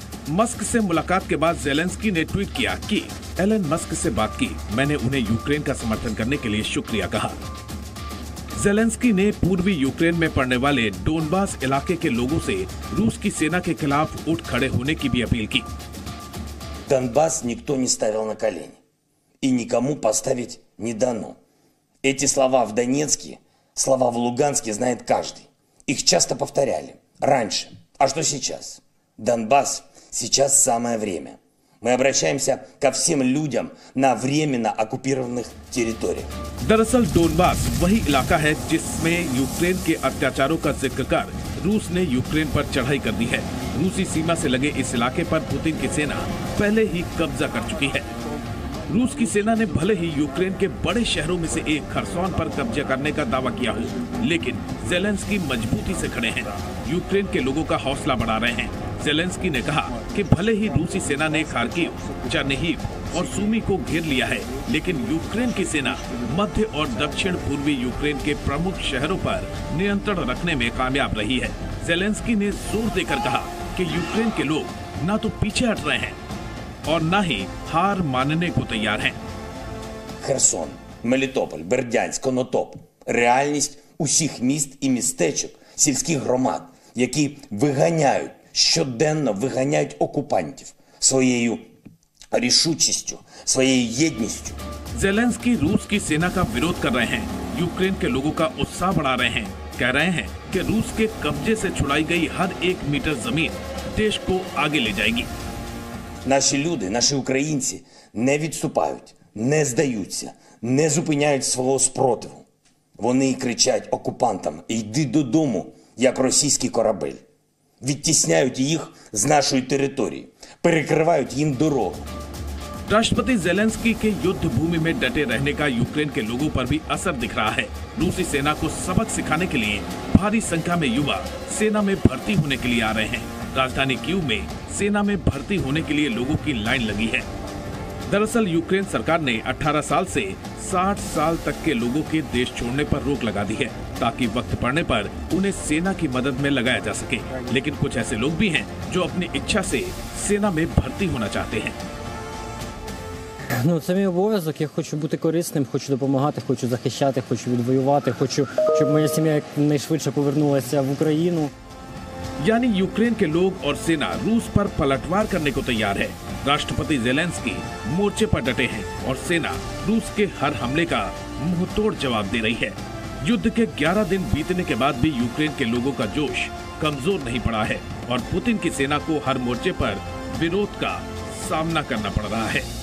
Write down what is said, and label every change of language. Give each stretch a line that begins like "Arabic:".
Hindi: Musk से मुलाकात के बाद ज़ेलेंस्की ने ट्वीट किया कि एलन मस्क से बात की, मैंने उन्हें यूक्रेन का समर्थन करने के लिए शुक्रिया कहा। ज़ेलेंस्की ने पूर्वी यूक्रेन में पड़ने वाले डोनबास इलाके के लोगों से रूस की सेना के खिलाफ उठ खड़े होने की भी अपील की।
Russian: Донбасс никто не ставил на колени. И никому поставить не дано. Эти слова в Донецке, слова в Луганске знает каждый. Их часто повторяли. Раньше. А что сейчас? Донбасс сейчас самое время. Мы обращаемся ко всем людям на временно оккупированных территориях.
Hindi: दरअसल डोनबास वही इलाका है जिसमें यूक्रेन के अत्याचारों का जिक्र कर रूस ने यूक्रेन पर चढ़ाई कर दी है। रूसी सीमा से लगे इस इलाके पर पुतिन की सेना पहले ही कब्जा कर चुकी है। रूस की सेना ने भले ही यूक्रेन के बड़े शहरों में से एक खरसोन पर कब्जा करने का दावा किया हो, लेकिन ज़ेलेंस्की मजबूती से खड़े हैं, यूक्रेन के लोगों का हौसला बढ़ा रहे हैं। ज़ेलेंस्की ने कहा कि भले ही रूसी सेना ने खार्किव, चर्निहिव और सूमी को घेर लिया है, लेकिन यूक्रेन की सेना मध्य और दक्षिण पूर्वी यूक्रेन के प्रमुख शहरों पर नियंत्रण रखने में कामयाब रही है। ज़ेलेंस्की ने जोर देकर कहा कि यूक्रेन के लोग न तो पीछे हट रहे हैं और न ही हार मानने को तैयार हैं।
Ukrainian: Херсон, Мелітополь, Бердянськ, Конотоп – реальність усіх міст і містечок, сільських громад, які виганяють, щоденно виганяють окупантів своєю рішучістю, своєю єдністю.
Hindi: ज़ेलेंस्की रूस की सेना का विरोध कर रहे हैं, यूक्रेन के लोगों का उत्साह बढ़ा रहे हैं, कह रहे हैं कि रूस के कब्जे से छुड़ाई गई हर 1 मीटर जमीन देश को आगे ले जाएगी।
Ukrainian: Наші люди, наші українці не відступають, не здаються, не зупиняють свого спротиву. Вони кричать окупантам «Йди додому», як російський корабель. Відтісняють їх з нашої території, перекривають їм дорогу.
Hindi: राष्ट्रपति ज़ेलेंस्की के युद्ध भूमि में डटे रहने का यूक्रेन के लोगों पर भी असर दिख रहा है। रूसी सेना को सबक सिखाने के लिए भारी संख्या में युवा सेना में भर्ती होने के लिए आ रहे हैं। राजधानी कीव में सेना में भर्ती होने के लिए लोगों की लाइन लगी है। दरअसल यूक्रेन सरकार ने 18 साल से 60 साल तक के लोगों के देश छोड़ने पर रोक लगा दी है, ताकि वक्त पड़ने पर उन्हें सेना की मदद में लगाया जा सके। लेकिन कुछ ऐसे लोग भी हैं जो अपनी इच्छा से सेना में भर्ती होना चाहते हैं।
Ukrainian: Це мій обов'язок, я хочу бути корисним, хочу допомагати, хочу захищати, хочу відвоювати, хочу, щоб моя сім'я якнайшвидше повернулася в Україну.
Hindi: यानी यूक्रेन के लोग और सेना रूस पर पलटवार करने को तैयार है। राष्ट्रपति ज़ेलेंस्की मोर्चे पर डटे हैं और सेना रूस के हर हमले का मुंहतोड़ जवाब दे रही है। युद्ध के 11 दिन बीतने के बाद भी यूक्रेन के लोगों का जोश कमजोर नहीं पड़ा है और पुतिन की सेना को हर मोर्चे पर विरोध का सामना करना पड़ रहा है।